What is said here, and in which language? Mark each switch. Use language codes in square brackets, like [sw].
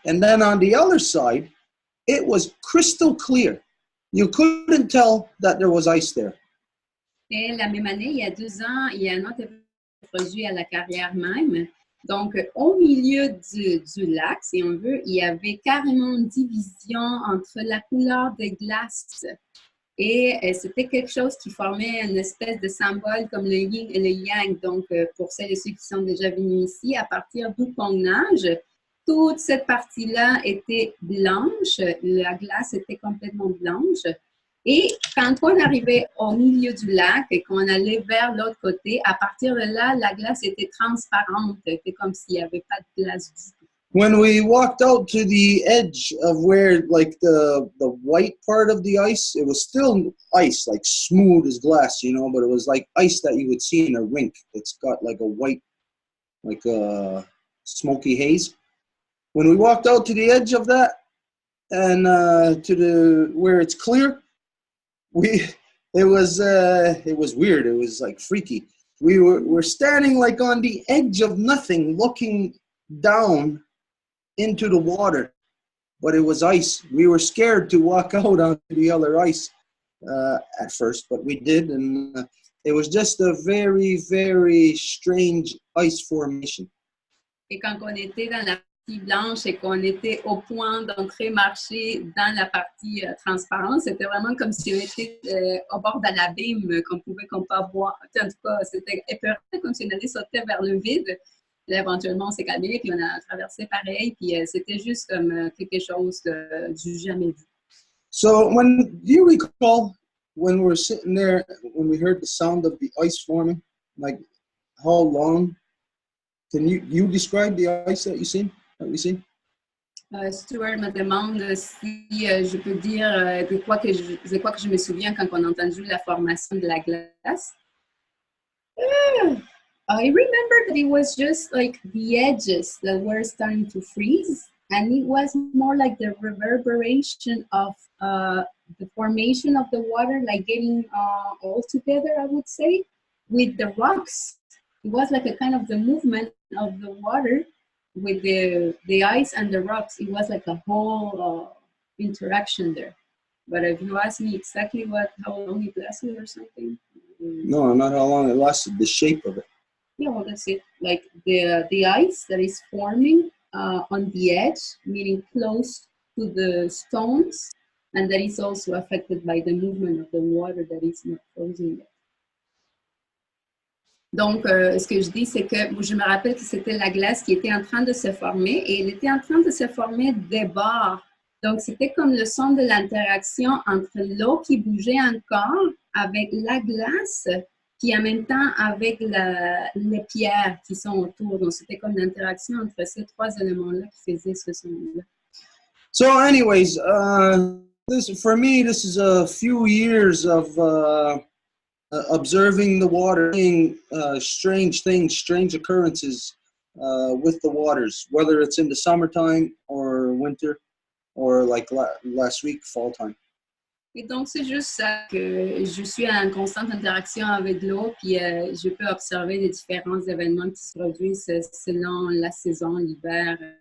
[en] And then on the other side, it was crystal clear. You couldn't tell that there was ice there. [fr] Et la même année, il y a 2 ans, il y a un autre produit à la carrière même. Donc, au milieu du lac, si on veut, il y avait carrément une division entre la couleur des glaces. Et c'était quelque chose qui formait une espèce de symbole comme le yin et le yang. Donc, pour celles et ceux qui sont déjà venus ici, à partir d'où qu'on nage, toute cette partie-là était blanche. La glace était complètement blanche. Et quand on arrivait au milieu du lac et qu'on allait vers l'autre côté, à partir de là, la glace était transparente. C'était comme s'il n'y avait pas de glace du tout. [en] When we walked out to the edge of where, like, the white part of the ice, it was still ice, like smooth as glass, you know, but it was like ice that you would see in a rink. It's got like a white, like a smoky haze. When we walked out to the edge of that and to the where it's clear, it was weird. It was like freaky. We're standing like on the edge of nothing, looking down into the water, but it was ice. We were scared to walk out onto the other ice at first, but we did, and it was just a very, very strange ice formation. [fr] Et quand on était dans la partie blanche et qu'on était au point d'entrer marcher dans la partie transparente, c'était vraiment comme si on était au bord d'un abîme qu'on pouvait pas voir. En tout cas, c'était épeurant, comme si on allait sauter vers le vide. Là, éventuellement, on s'est calmé, puis on a traversé pareil, puis c'était juste comme quelque chose du jamais vu. [en] So, do you recall when we were sitting there, when we heard the sound of the ice forming, like how long? Can you describe the ice that we seen? [fr] Stuart me demande si je peux dire de quoi que je me souviens quand on a entendu la formation de la glace. [en] I remember that it was just like the edges that were starting to freeze, and it was more like the reverberation of the formation of the water, like getting all together, I would say, with the rocks. It was like a kind of the movement of the water with the ice and the rocks. It was like a whole interaction there. But if you ask me exactly how long it lasted or something. No, not how long it lasted, the shape of it. Yeah, well, that's it. Like the ice that is forming on the edge, meaning close to the stones, and that is also affected by the movement of the water that is not frozen yet. [fr] Donc, ce que je dis, c'est que je me rappelle que c'était la glace qui était en train de se former et elle était en train de se former des bords. Donc, c'était comme le son de l'interaction entre l'eau qui bougeait encore avec la glace, puis en même temps avec les pierres qui sont autour. Donc, c'était comme l'interaction entre ces trois éléments-là qui faisaient ce son-là. [en] So, anyways, for me, this is a few years of observing the water, seeing strange things, strange occurrences with the waters, whether it's in the summertime or winter, or like last week, fall time. [fr] Et donc, c'est juste ça que je suis en constante interaction avec l'eau, puis je peux observer les différents événements qui se produisent selon la saison, l'hiver.